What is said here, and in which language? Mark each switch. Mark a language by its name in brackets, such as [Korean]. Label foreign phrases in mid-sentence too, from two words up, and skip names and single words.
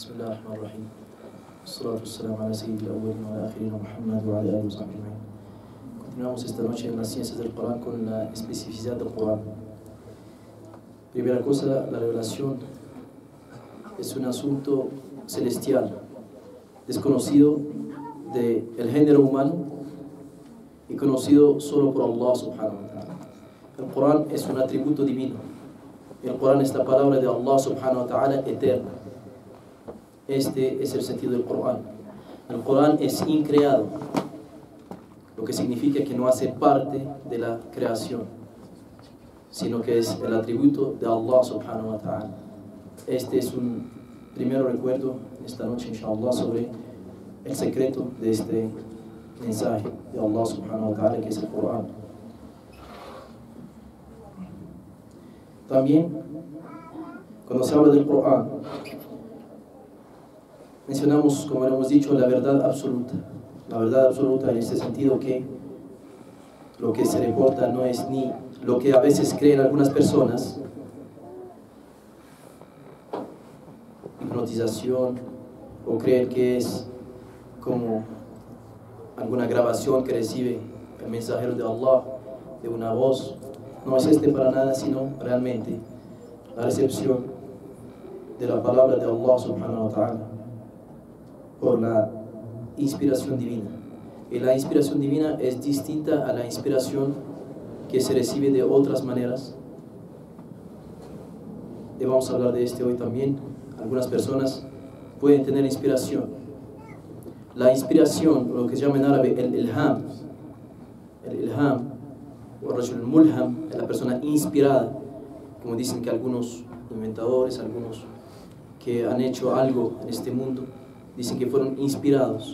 [Arabic] بسم الله الرحمن الرحيم والصلاة والسلام على سيد الأولين والآخرين محمد وعلى آله وصحبه أجمعين. [Spanish] Continuamos esta noche en las ciencias del Corán con la especificidad del Corán. Primera cosa, la revelación es un asunto celestial, desconocido del género humano y conocido solo por [Arabic] الله سبحانه وتعالى. [Spanish] El Corán es un atributo divino. El Corán es la palabra de [Arabic] الله سبحانه وتعالى [Spanish] eterna. Este es el sentido del Corán. El Corán es increado, lo que significa que no hace parte de la creación, sino que es el atributo de [Arabic] الله سبحانه وتعالى. [Spanish] Este es un primer recuerdo esta noche, inshallah, sobre el secreto de este mensaje de [Arabic] الله سبحانه وتعالى, [Spanish] que es el Corán. También, cuando se habla del Corán, mencionamos, como hemos dicho, la verdad absoluta. La verdad absoluta en este sentido que lo que se reporta no es ni lo que a veces creen algunas personas, hipnotización, o creen que es como alguna grabación que recibe el mensajero de Allah de una voz. No es para nada, sino realmente la recepción de la palabra de [Arabic] الله سبحانه وتعالى [Spanish] por la inspiración divina. Y la inspiración divina es distinta a la inspiración que se recibe de otras maneras. Y vamos a hablar de hoy también. Algunas personas pueden tener inspiración. La inspiración, lo que se llama en árabe el ilham, o el mulham, es la persona inspirada, como dicen que algunos inventadores, algunos que han hecho algo en este mundo, dicen que fueron inspirados.